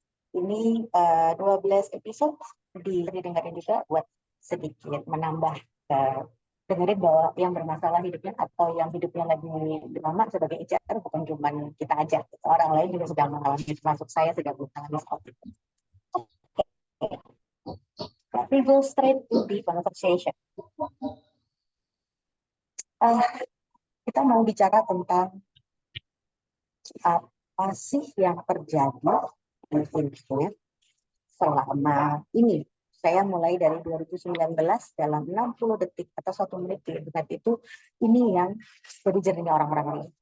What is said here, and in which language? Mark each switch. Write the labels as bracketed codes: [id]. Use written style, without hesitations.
[id] Ini 12 episode didengarin juga buat sedikit menambah, dengerin bahwa yang bermasalah hidupnya atau yang hidupnya lagi drama sebagai HR bukan cuma kita aja, orang lain juga sedang mengalami, termasuk saya sedang mengalami seperti itu. [en] Let me go straight to the conversation. [id] Kita mau bicara tentang apa sih yang terjadi di Indonesia selama ini. Saya mulai dari 2019 dalam 60 detik atau 1 menit di internet itu, ini yang jadi jernihnya orang-orang ini.